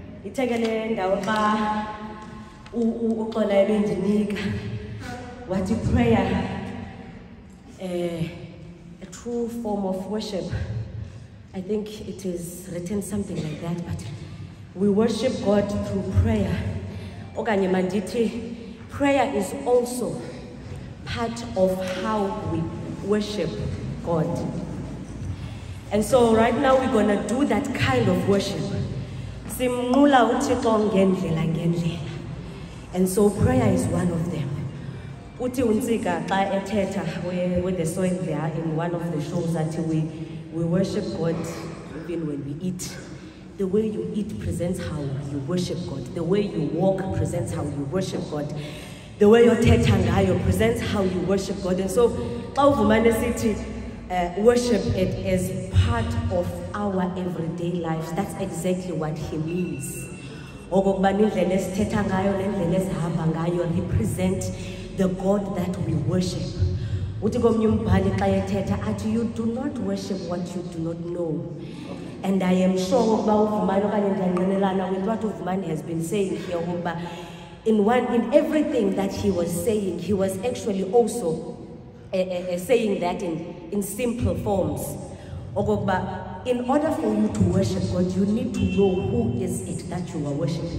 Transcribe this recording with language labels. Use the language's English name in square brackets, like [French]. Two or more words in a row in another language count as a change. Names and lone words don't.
[Xhosa] itekele ndawo xa uxola ebendinika wathi [English] prayer a true form of worship. I think it is written something like that, but we worship God through prayer. [Xhosa] Okanye mandithi [English] prayer is also part of how we worship God. And so right now we're going to do that kind of worship. [Xhosa] Simnqula uThixo ngendlela ngendlela. [English] And so prayer is one of them. [Xhosa] Uthi uNtsika xa ethetha [English] with the soil there in one of the shows that we worship God even when we eat. The way you eat presents how you worship God. The way you walk presents how you worship God. The way you [Xhosa] thetha ngayo [English] presents how you worship God. And so [Xhosa] xa uvumane sithi [English] worship it is part of our everyday lives. That's exactly what he means. [Xhosa] Okokubana indlela esithetha ngayo nendlela esihamba ngayo [English] represent the God that we worship. [Xhosa] Uthi komnye umbhali xa ethetha athi [English] you do not worship what you do not know. And I am sure [Xhosa] ukuba uvumane okanye ndiyanqinelana [English] with what uvumane has been saying here ukuba in everything that he was saying, he was actually also saying that in simple forms. Okokuba in order for you to worship God, you need to know who is it that you are worshiping.